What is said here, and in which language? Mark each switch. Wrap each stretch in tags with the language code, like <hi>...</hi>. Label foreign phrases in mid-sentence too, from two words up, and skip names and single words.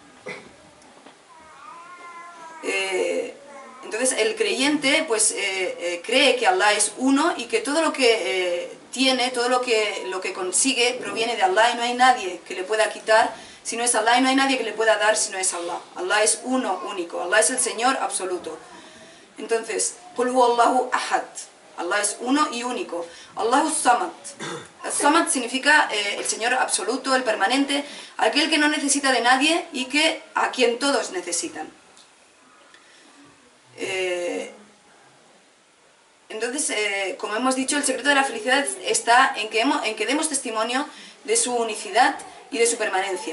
<es>Entonces el creyente pues cree que Allah es uno y que todo lo que tiene, todo lo que consigue proviene de Allah y no hay nadie que le pueda quitar si no es Allah y no hay nadie que le pueda dar si no es Allah. Allah es uno, único. Allah es el Señor absoluto. Entonces,</es> <ar>قل هو الله أحد.</ar> <es>Allah es uno y único.</es> <ar>الله الصمد.</ar> <es>Samad significa el Señor absoluto, el permanente, aquel que no necesita de nadie y a quien todos necesitan. Entonces, como hemos dicho, el secreto de la felicidad está en que demos testimonio de su unicidad y de su permanencia.</es>